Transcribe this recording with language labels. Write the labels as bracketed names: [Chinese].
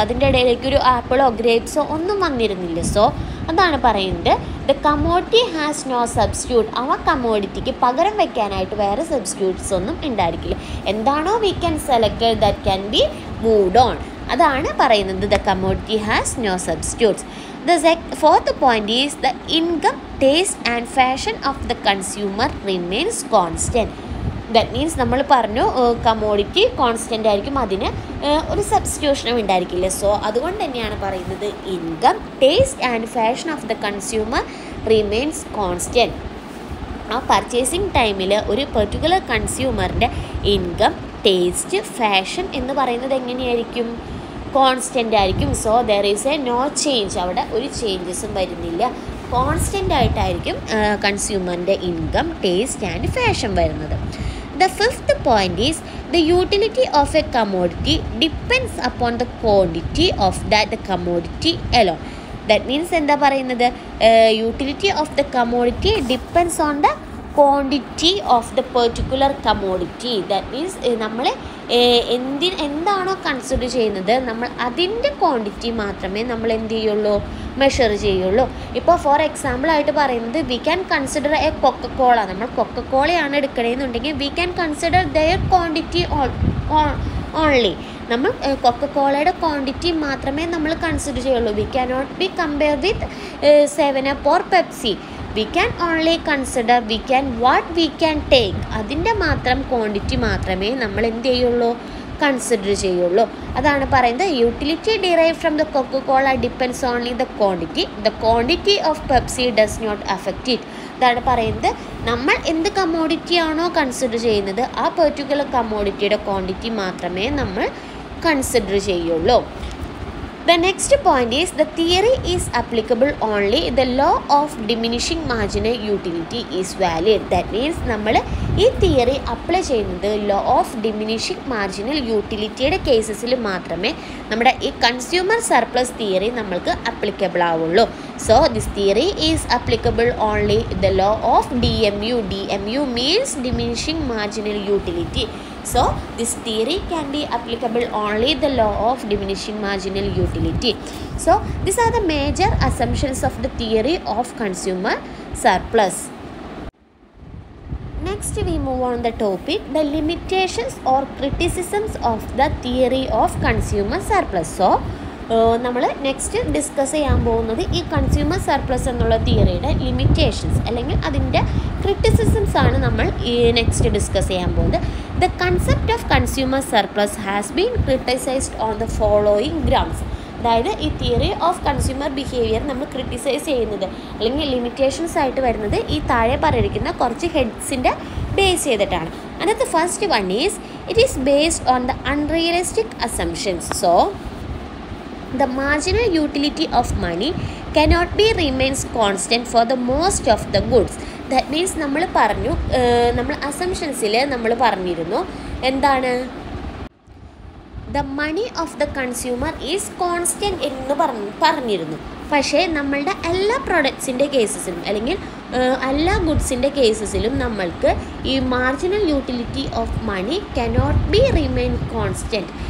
[Malayalam] അതിൻ്റെ ഇടയിലേക്ക് ഒരു ആപ്പിളോ ഗ്രേപ്സോ ഒന്നും വന്നിരുന്നില്ല. സോ അതാണ് പറയുന്നത്, [English] The commodity has no substitute. [Malayalam] അവ കമ്മോഡിറ്റിക്ക് പകരം വയ്ക്കാനായിട്ട് വേറെ സബ്സ്റ്റിറ്റ്യൂട്ട്സ് ഒന്നും ഉണ്ടായിരിക്കില്ല. എന്താണോ [English] We can select that can be moved on. [Malayalam] അതാണ് പറയുന്നത്, [English] The commodity has no substitutes. The fourth point is the income, taste and fashion of the consumer remains constant. [Malayalam] That means നമ്മൾ പറഞ്ഞു കമ്മോഡിറ്റി കോൺസ്റ്റൻ്റ് ആയിരിക്കും, അതിന് ഒരു സബ്സ്റ്റിറ്റ്യൂഷനും ഉണ്ടായിരിക്കില്ല. [English] so [Malayalam] അതുകൊണ്ട് തന്നെയാണ് പറയുന്നത് [English] Income, taste and fashion of the consumer remains constant. [Malayalam] ആ പർച്ചേസിങ് ടൈമിൽ ഒരു പെർട്ടിക്കുലർ കൺസ്യൂമറിൻ്റെ ഇൻകം, ടേസ്റ്റ്, ഫാഷൻ എന്ന് പറയുന്നത് എങ്ങനെയായിരിക്കും? കോൺസ്റ്റൻ്റ് ആയിരിക്കും. [English] so there is a no change, [Malayalam] അവിടെ ഒരു ചേഞ്ചസും വരുന്നില്ല. കോൺസ്റ്റൻ്റ് ആയിട്ടായിരിക്കും കൺസ്യൂമറിൻ്റെ ഇൻകം, ടേസ്റ്റ് ആൻഡ് ഫാഷൻ വരുന്നത്. [English] The fifth point is the utility of a commodity depends upon the quantity of that commodity alone. That means [Malayalam] എന്താ പറയുന്നത്, [English] utility of the commodity depends on the quantity of the particular commodity. [Malayalam] That means നമ്മൾ എന്താണോ consider ചെയ്യുന്നത് നമ്മൾ അതിൻ്റെ quantity മാത്രമേ നമ്മൾ എന്ത് ചെയ്യുള്ളൂ, മെഷർ ചെയ്യുള്ളൂ. ഇപ്പോൾ [English] for example [Malayalam] ആയിട്ട് പറയുന്നത് [English] We can consider a Coca Cola. [Malayalam] നമ്മൾ കൊക്കക്കോളയാണ് എടുക്കണമെന്നുണ്ടെങ്കിൽ [English] We can consider their quantity only. [Malayalam] നമ്മൾ കൊക്കക്കോളയുടെ ക്വാണ്ടിറ്റി മാത്രമേ നമ്മൾ കൺസിഡർ ചെയ്യുള്ളൂ. [English] We can not be compare with 7up or Pepsi. We can only consider what we can take. [Malayalam] അതിൻ്റെ മാത്രം quantity മാത്രമേ നമ്മൾ എന്ത് ചെയ്യുള്ളൂ, കൺസിഡർ ചെയ്യുള്ളൂ. അതാണ് പറയുന്നത് [English] Utility derive from the Coca Cola depends only the quantity of Pepsi does not affect it. [Malayalam] അതാണ് പറയുന്നത്, നമ്മൾ എന്ത് കമ്മോഡിറ്റി ആണോ കൺസിഡർ ചെയ്യുന്നത് ആ പെർട്ടിക്കുലർ കമ്മോഡിറ്റിയുടെ ക്വാണ്ടിറ്റി മാത്രമേ നമ്മൾ കൺസിഡർ ചെയ്യുള്ളൂ. [English] The next point is the theory is applicable only the law of diminishing marginal utility is valid. [Malayalam] That means നമ്മൾ ഈ തിയറി അപ്ലൈ ചെയ്യുന്നത് ലോ ഓഫ് ഡിമിനിഷിംഗ് മാർജിനൽ യൂട്ടിലിറ്റിയുടെ കേസസിൽ മാത്രമേ നമ്മുടെ ഈ കൺസ്യൂമർ സർപ്ലസ് തിയറി നമ്മൾക്ക് അപ്ലിക്കബിൾ ആവുള്ളൂ. [English] So this theory is applicable only the law of DMU. DMU means diminishing marginal utility. So this theory can be applicable only the law of diminishing marginal utility. So these are the major assumptions of the theory of consumer surplus. Next we move on the topic the limitations or criticisms of the theory of consumer surplus. [Malayalam] So നമ്മൾ next discuss ചെയ്യാൻ പോകുന്നത് ഈ consumer surplus എന്നുള്ള തിയറിയുടെ limitations അല്ലെങ്കിൽ അതിൻ്റെ criticisms ആണ് നമ്മൾ ഈ നെക്സ്റ്റ് ഡിസ്കസ് ചെയ്യാൻ പോകുന്നത്. [English] The concept of consumer surplus has been criticised on the following grounds. [Malayalam] അതായത് ഈ തിയറി ഓഫ് കൺസ്യൂമർ ബിഹേവിയർ നമ്മൾ ക്രിട്ടിസൈസ് ചെയ്യുന്നത് അല്ലെങ്കിൽ ലിമിറ്റേഷൻസ് ആയിട്ട് വരുന്നത് ഈ താഴെ പറഞ്ഞിരിക്കുന്ന കുറച്ച് ഹെഡ്സിൻ്റെ ബേസ് ചെയ്തിട്ടാണ്. അതിനകത്ത് [English] First one is it is based on the unrealistic assumptions. So the marginal utility of money cannot be remains constant for the most of the goods. [Malayalam] That means നമ്മൾ പറഞ്ഞു നമ്മൾ അസംഷൻസിൽ നമ്മൾ പറഞ്ഞിരുന്നു എന്താണ് [English] the money of the consumer is constant [Malayalam] എന്ന് പറഞ്ഞിരുന്നു. പക്ഷേ നമ്മളുടെ എല്ലാ പ്രൊഡക്ട്സിൻ്റെ കേസസിലും അല്ലെങ്കിൽ എല്ലാ ഗുഡ്സിൻ്റെ കേസസിലും നമ്മൾക്ക് ഈ marginal utility of money [English] Cannot be remain constant.